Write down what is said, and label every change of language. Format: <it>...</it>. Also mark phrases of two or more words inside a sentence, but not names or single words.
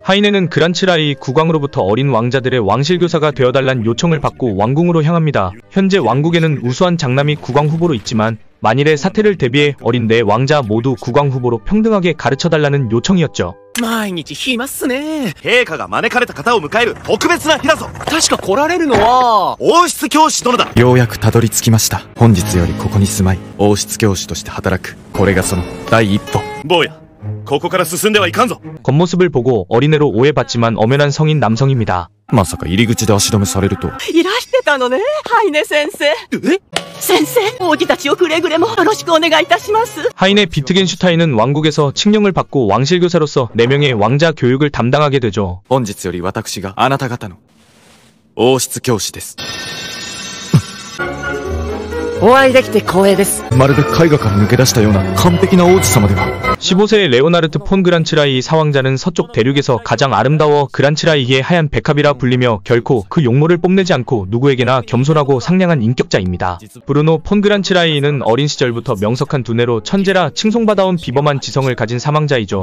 <ko>하이네는 그란츠라이 국왕으로부터 어린 왕자들의 왕실교사가 되어달란 요청을 받고 왕궁으로 향합니다. 현재 왕국에는 우수한 장남이 국왕 후보로 있지만 만일의 사태를 대비해 어린 네 왕자 모두 국왕 후보로 평등하게 가르쳐달라는 요청이었죠.</ko> <ja>毎日暇っすね。陛下が招かれた方を迎える特別な日だぞ。確か来られるのは王室教師殿だ。ようやくたどり着きました。本日よりここに住まい、王室教師として働く。これがその第一歩。坊や、ここから進んではいかんぞ。</ja> <ko>겉모습을 보고 어린애로 오해받지만 엄연한 성인 남성입니다.</ko> <ja>まさか入り口で足止めされると。いらしてたのね、ハイネ先生。先生、王子たちをくれぐれもよろしくお願いいたします。</ja> <ko>하이네 비트겐슈타인은 왕국에서 칙령을 받고 왕실교사로서 4명의 왕자 교육을 담당하게 되죠.</ko> <ja>本日より私があなた方の王室教師です。お会いできて光栄です。まるで絵画から抜け出したような完璧な王子様では。</ja> <ko>15세의 레오나르트 폰 그란츠라이 사왕자는 서쪽 대륙에서 가장 아름다워 그란츠라이의 하얀 백합이라 불리며 결코 그 용모를 뽐내지 않고 누구에게나 겸손하고 상냥한 인격자입니다. 브루노 폰 그란츠라이는 어린 시절부터 명석한 두뇌로 천재라 칭송받아온 비범한 지성을 가진 사망자이죠.</ko>